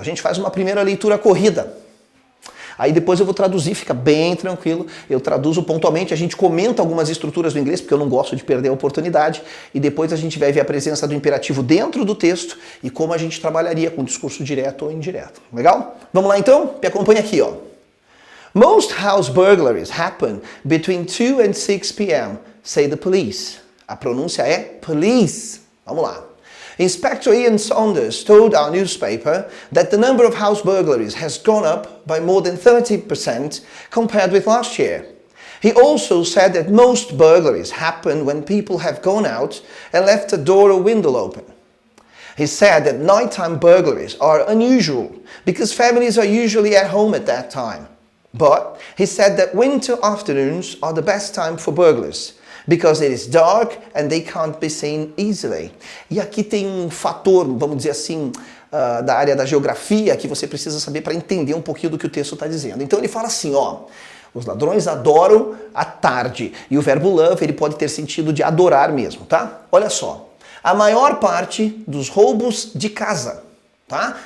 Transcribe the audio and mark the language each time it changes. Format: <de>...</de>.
<pt>A gente faz uma primeira leitura corrida. Aí depois eu vou traduzir, fica bem tranquilo. Eu traduzo pontualmente, a gente comenta algumas estruturas do inglês, porque eu não gosto de perder a oportunidade. E depois a gente vai ver a presença do imperativo dentro do texto e como a gente trabalharia com discurso direto ou indireto. Legal? Vamos lá então? Me acompanha aqui, ó.</pt> <en>Most house burglaries happen between 2 and 6 p.m., say the police.</en> <pt>A pronúncia é police. Vamos lá.</pt> <en>Inspector Ian Saunders told our newspaper that the number of house burglaries has gone up by more than 30% compared with last year. He also said that most burglaries happen when people have gone out and left a door or window open. He said that nighttime burglaries are unusual because families are usually at home at that time. But he said that winter afternoons are the best time for burglars, because it is dark and they can't be seen easily.</en> <pt>E aqui tem um fator, vamos dizer assim, da área da geografia que você precisa saber para entender um pouquinho do que o texto está dizendo. Então ele fala assim, ó, os ladrões adoram a tarde. E o verbo love, ele pode ter sentido de adorar mesmo, tá? Olha só, a maior parte dos roubos de casa, tá?</pt>